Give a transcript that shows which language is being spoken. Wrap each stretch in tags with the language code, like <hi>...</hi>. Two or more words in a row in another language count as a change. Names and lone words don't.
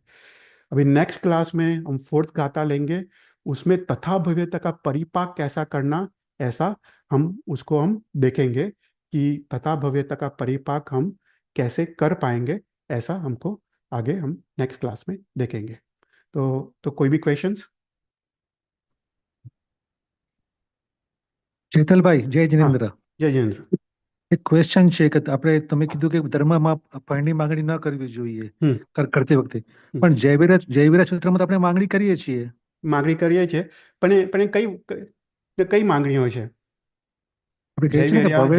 <hi>अभी</hi> <en>next class</en> <hi>में हम फोर्थ गाथा लेंगे, उसमें तथा भव्यता का परिपाक कैसा करना, ऐसा हम देखेंगे कि तथा भव्यता का परिपाक हम कैसे कर पाएंगे, ऐसा हमको आगे हम</hi> <en>next class</en> <hi>में देखेंगे। तो कोई भी क्वेश्चंस?</hi> <gu>ચેતલભાઈ જય</gu> <hi>हाँ,</hi> <gu>જિનેન્દ્ર.</gu> <hi>जय जिनेन्द्र।</hi> <gu>એક ક્વેશ્ચન છે કે આપણે તમે કીધું કે ધર્મમાં ફળની માંગણી ન કરવી જોઈએ હમ કરતી વખતે, હમ પણ જયવીરા સૂત્રમાં તો આપણે માંગણી કરીએ છીએ. માગણી કરીએ છીએ, પણ કઈ માંગણીઓ છે? આપણે કહીએ છીએ ને કે ભવે.</gu>